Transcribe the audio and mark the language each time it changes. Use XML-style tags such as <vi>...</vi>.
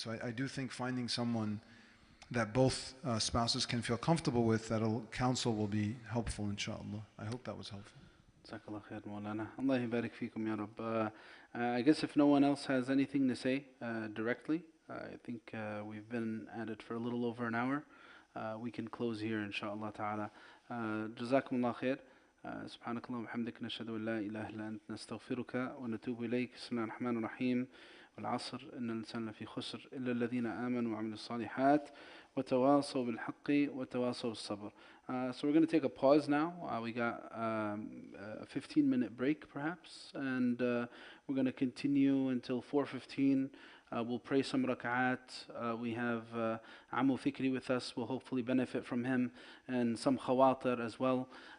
<en>So I do think finding someone that both spouses can feel comfortable with, that'll counsel, will be helpful, inshallah. I hope that was helpful. Jazakallah khair, Maulana. Allah yabarik feekum, ya Rabb. I guess if no one else has anything to say directly, I think we've been at it for a little over an hour. We can close here, inshallah ta'ala. Jazakumullah khair.</en> <ar>سبحانك اللهم وبحمدك نشهد أن لا إله إلا أنت نستغفرك ونتوب إليك. بسم الله الرحمن الرحيم. والعصر إن الإنسان لفي خسر إلا الذين آمنوا وعملوا الصالحات وتواصوا بالحق وتواصوا بالصبر.</ar> <en>So we're going to take a pause now. We got a 15-minute break perhaps, and we're going to continue until 4:15. We'll pray some rak'at. We have Amu Fikri with us. We'll hopefully benefit from him, and some khawatir as well.</en>